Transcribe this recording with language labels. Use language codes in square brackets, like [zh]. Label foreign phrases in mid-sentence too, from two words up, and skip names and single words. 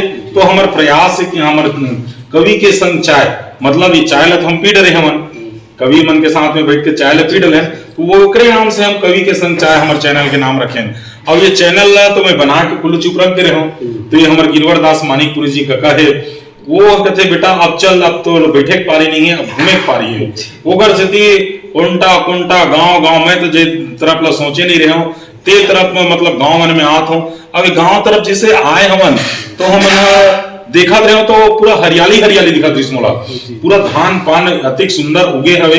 [hne] तो हमारा प्रयास है कि हमारे कवि के संग चाय, मतलब ये चाय ला तो हम पी डरे, हम कवि मन के साथ में बैठ के चाय ला पी डले, तो वो ओकरे नाम से हम कवि के संग चाय हमारे चैनल के नाम रखें। और ये चैनल ला तो मैं बना के कुल चुप रख दे रहा हूँ। तो ये हमारे गिरवर दास मानिकपुरी जी का है, वो कहते बेटा अब चल, अब तो बैठे के पारी नहीं है, अब घूमे के पारी है। ओकर से उल्टा कुंटा गांव में तो जे तरफ ला सोचे नहीं रहे हूँ, ते तरफ में मतलब गांव मन में आत हूँ। अब गांव तरफ जैसे आए हमन तो हम देखा रहे हो तो पूरा हरियाली दिखा रही मोला, पूरा धान पान अतिक सुंदर उगे हवे।